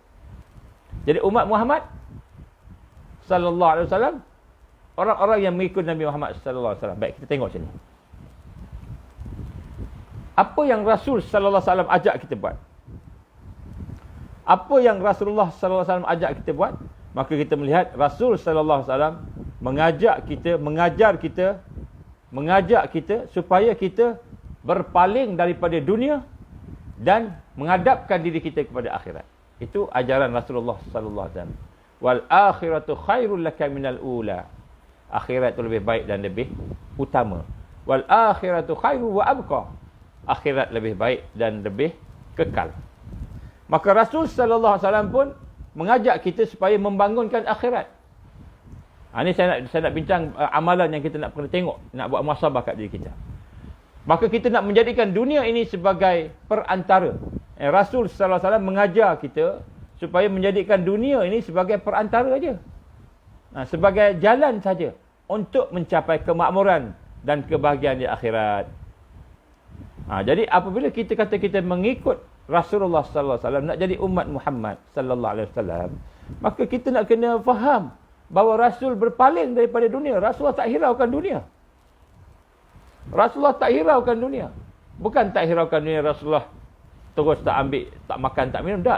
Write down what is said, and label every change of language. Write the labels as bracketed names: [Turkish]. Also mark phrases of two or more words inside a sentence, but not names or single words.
[Malay] Jadi umat Muhammad [Arabic] صلى الله عليه وسلم, [Malay] orang-orang yang mengikut Nabi Muhammad [Arabic] صلى الله عليه وسلم. [Malay] Baik, kita tengok sini. Apa yang Rasul [Arabic] صلى الله عليه وسلم [Malay] ajak kita buat? Apa yang Rasulullah [Arabic] صلى الله عليه وسلم [Malay] ajak kita buat? Maka kita melihat Rasul [Arabic] صلى الله عليه وسلم [Malay] mengajak kita supaya kita berpaling daripada dunia dan menghadapkan diri kita kepada akhirat. Itu ajaran Rasulullah [Arabic] صلى الله عليه وسلم. وللآخرة خير لك من الأولى. [Malay] Akhirat itu lebih baik dan lebih utama. [Arabic] والآخرة خير وأبقى. [Malay] Akhirat lebih baik dan lebih kekal. Maka Rasul [Arabic] صلى الله عليه وسلم [Malay] pun mengajak kita supaya membangunkan akhirat. Ini saya nak bincang amalan yang kita nak kena tengok, nak buat muhasabah kat diri kita. Maka kita nak menjadikan dunia ini sebagai perantara. Rasul [Arabic] صلى الله عليه وسلم [Malay] mengajar kita supaya menjadikan dunia ini sebagai perantara saja. Sebagai jalan saja untuk mencapai kemakmuran dan kebahagiaan di akhirat. Jadi apabila kita kata kita mengikut Rasulullah [Arabic] صلى الله عليه وسلم, [Malay] nak jadi umat Muhammad [Arabic] صلى الله عليه وسلم, [Malay] maka kita nak kena faham bahawa Rasul berpaling daripada dunia. Rasulullah tak hiraukan dunia. Rasulullah tak hiraukan dunia. Bukan tak hiraukan dunia Rasulullah terus tak ambil, tak makan, tak minum, tak.